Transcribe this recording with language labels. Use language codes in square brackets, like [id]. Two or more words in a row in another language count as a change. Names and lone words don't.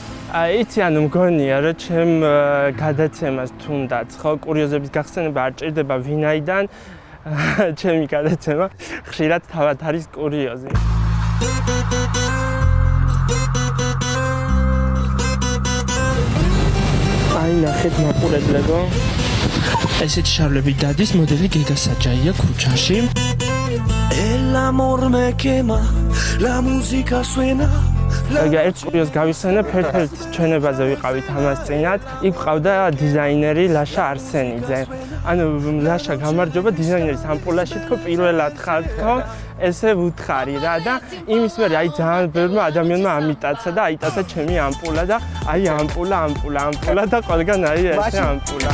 [ka] იცი, ანუ მგონია, რომ ჩემ გადაცემას თუნდაც ხო კურიოზების გახსენება არ ჭირდება ვინაიდან ჩემი გადაცემა ხშირად თავად არის კურიოზი. აი ნახეთ მაყურებლებო. ესეთი შავლები დადის მოდელი გეგა საჯაია ქუჩაში. [es] El amor me quema, la música suena. [ka] ერთ კურიოზს გავიხსენებ, ერთ ჩვენებაზე ვიყავით ამას წინათ. იქ ყავდა დიზაინერი ლაშა არსენიძე. ანუ ლაშა გამარჯობა, დიზაინერის ამპულაში თქო პირველად ხარ თქო. ესე ვუთხარი რა და იმის მერე აი ძალიან ბევრმა ადამიანმა ამიტაცა და აიტაცა ჩემი ამპულა და აი ამპულა და ყველგან აი ესე ამპულა.